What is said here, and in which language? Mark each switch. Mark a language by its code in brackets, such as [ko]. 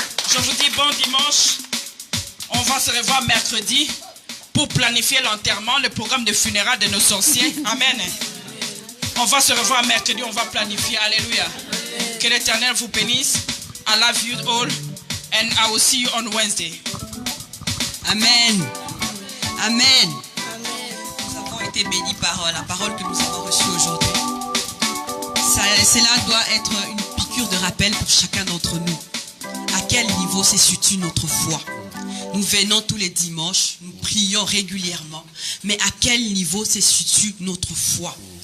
[fr] Je vous dis bon dimanche. On va se revoir mercredi pour planifier l'enterrement, le programme de funérailles de nos sorciers. Amen. On va se revoir mercredi, on va planifier. Alléluia. Que l'Éternel vous bénisse. [en] I love you all and I will see you on Wednesday. Amen. Amen. [fr] Nous avons été bénis par la parole que nous avons reçue aujourd'hui. Cela doit être une piqûre de rappel pour chacun d'entre nous. À quel niveau se situe notre foi? Nous venons tous les dimanches, nous prions régulièrement, mais à quel niveau se situe notre foi?